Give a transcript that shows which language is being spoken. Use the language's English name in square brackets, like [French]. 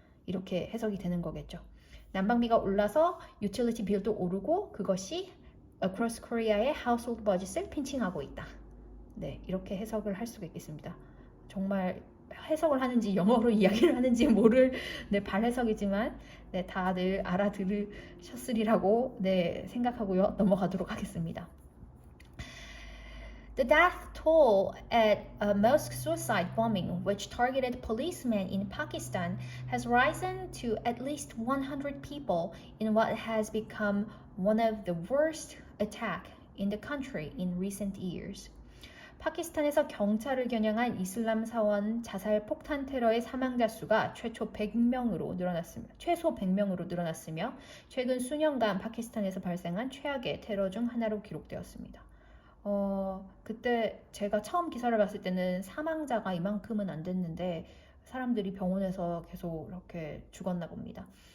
[Korean] 이렇게 해석이 되는 거겠죠. 난방비가 올라서 [English] utility bill [Korean] 도 오르고 그것이 [English] across Korea [Korean] 의 [English] household budget [Korean] 을 핀칭하고 있다. 네, 이렇게 해석을 할 수가 있겠습니다. 정말 해석을 하는지 영어로 이야기를 하는지 모를 발해석이지만 다들 알아들으셨으리라고 생각하고요. 넘어가도록 하겠습니다. [English] The death toll at a mosque suicide bombing, which targeted policemen in Pakistan, has risen to at least 100 people in what has become one of the worst attacks in the country in recent years. [Korean] 파키스탄에서 경찰을 겨냥한 이슬람 사원 자살 폭탄 테러의 사망자 수가 최소 100명으로 늘어났으며 최근 수년간 파키스탄에서 발생한 최악의 테러 중 하나로 기록되었습니다. 그때 제가 처음 기사를 봤을 때는 사망자가 이만큼은 안 됐는데 사람들이 병원에서 계속 이렇게 죽었나 봅니다.